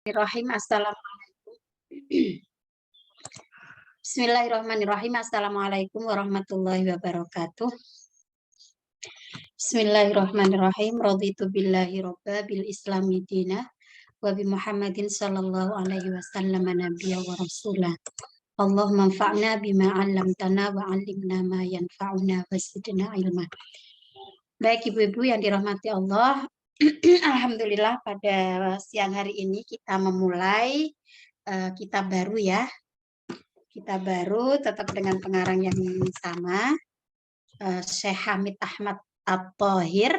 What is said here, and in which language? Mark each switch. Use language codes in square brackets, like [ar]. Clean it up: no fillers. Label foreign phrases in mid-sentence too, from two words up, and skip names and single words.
[ar] بسم الله الرحمن الرحيم. بسم الله الرحمن الرحيم. السلام عليكم ورحمة الله وبركاته. بسم الله الرحمن الرحيم. رضيت بالله ربا وبالإسلام دينا وبمحمد صلى الله عليه وسلم نبيا ورسولا. اللهم انفعنا بما علمتنا وعلمنا ما ينفعنا وزدنا علما. [id] Baik ibu-ibu yang dirahmati Allah, alhamdulillah pada siang hari ini kita memulai kitab baru ya. Kitab baru tetap dengan pengarang yang sama, Syekh Hamid Ahmad At-Thahir.